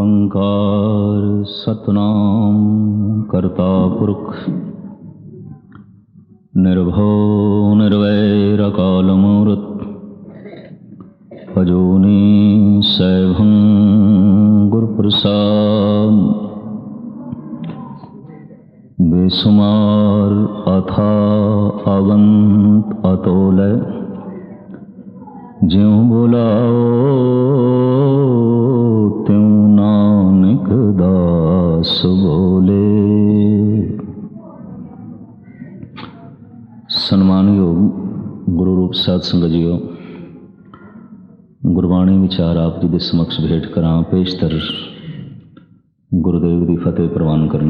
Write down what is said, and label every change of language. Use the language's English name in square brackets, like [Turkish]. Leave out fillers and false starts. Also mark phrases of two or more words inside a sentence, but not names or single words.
[Punjabi] ਓਂਕਾਰ ਸਤਿਨਾਮੁ ਕਰਤਾ ਪੁਰਖੁ ਨਿਰਭਉ ਨਿਰਵੈਰੁ ਅਕਾਲ ਮੂਰਤਿ ਅਜੂਨੀ ਸੈਭੰ ਗੁਰਪ੍ਰਸਾਦਿ ਬੇਸੁਮਾਰ ਅਥਾਹ ਅਗੰਤ ਅਤੋਲ ਜਿਉ ਬੁਲਾਵਹੁ ਤਿਉ ਨਾਨਕ ਦਾਸ ਬੋਲੇ। [Hindi] सन्मानयोग गुरु रूप साध संगत जीओ, गुरबाणी विचार आप जी के समक्ष भेंट करा पेशतर गुरुदेव की फतेह प्रवान करने।